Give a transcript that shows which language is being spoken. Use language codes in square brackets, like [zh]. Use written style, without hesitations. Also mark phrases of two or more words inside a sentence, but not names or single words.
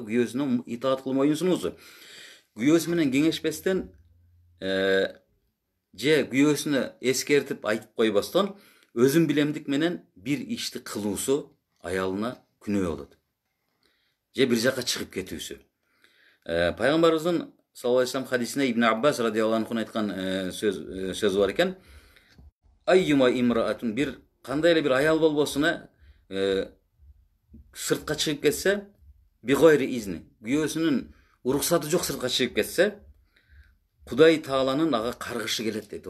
[ky] Күйөөсүнө итаат кылып моюн сунуусу. Күйөөсү менен кеңешпестен, же күйөөсүнө эскертип айтып койбостон, өзүн билемдик менен бир ишти кылуусу аялына күнөө болот. Же бир жака чыгып кетүүсү. Пайгамбарыбыздын [ar] صلى الله عليه وسلم [ky] хадисинде Ибн Аббас [ar] رضي الله عنه [ky] айткан сөзү бар экен. [ar] أيما امرأة, [ky] бир кандай эле бир аял болбосуна сыртка чыгып кетсе, [ar] بغير إذن, [ky] күйөөсүнүн уруксаты жок сыртка чыгып кетсе, Кудай Тааланын ага каргышы келет дейт.